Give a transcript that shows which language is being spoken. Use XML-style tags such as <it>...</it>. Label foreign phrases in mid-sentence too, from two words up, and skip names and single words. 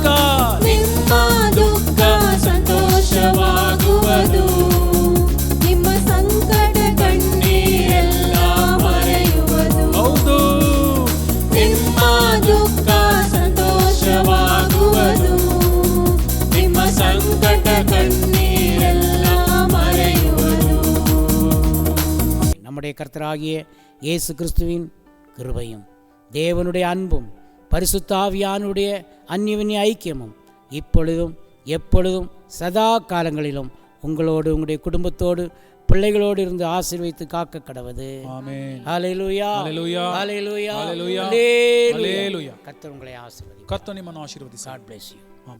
<kn>ನಿಮ್ಮ ದುಃಖ ಸಂತೋಷವಾಗುವುದು, ನಿಮ್ಮ ಸಂಕಟ ಕಣ್ಣೀರೆಲ್ಲ ಮರೆಯುವುದು. ಹೌದು. ನಿಮ್ಮ ದುಃಖ ಸಂತೋಷವಾಗುವುದು, ನಿಮ್ಮ ಸಂಕಟ ಕಣ್ಣೀರೆಲ್ಲ ಮರೆಯುವುದು.</kn> <ta>நம்முடைய கர்த்தராகிய இயேசு கிறிஸ்துவின் கிருபையும் தேவனுடைய அன்பும் பரிசுத்த ஆவியானுடைய அந்நிய ஐக்கியமும் இப்பொழுதும் எப்பொழுதும் சதா காலங்களிலும் உங்களோடு உங்களுடைய குடும்பத்தோடு பிள்ளைகளோடு இருந்து ஆசீர்வதித்து காக்க கடவது.</ta> <kn>ಆಮೆನ್.</kn> <ta>ஹல்லேலூயா, ஹல்லேலூயா, ஹல்லேலூயா, ஹல்லேலூயா, ஹல்லேலூயா. ஹல்லேலூயா. கர்த்தர் உங்களை ஆசீர்வதிப்பார்.</ta> <kn>ಕರ್ತನು ನಿಮ್ಮನ್ನು ಆಶೀರ್ವದಿಸಿ.</kn> <en>God bless you.</en>